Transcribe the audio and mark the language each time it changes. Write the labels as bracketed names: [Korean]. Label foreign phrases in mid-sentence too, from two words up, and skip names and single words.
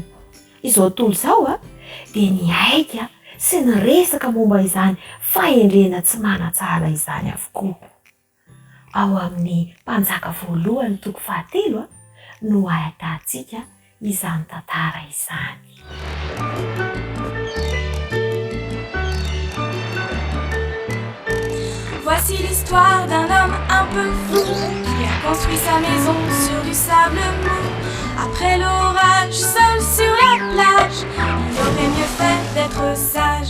[Malagasy] Izao tontolo izao dia niaika sy niresaka momba izany fahendrena tsy manatsara izany avokoa. Ao amin'ny mpanjaka voalohany toko 7 no ahitantsika izany tantara izany. [French] Voici l'histoire d'un homme un peu fou qui a construit sa maison sur du sable mou. Après l'orage, seul sur la plage, il aurait mieux fait d'être sage.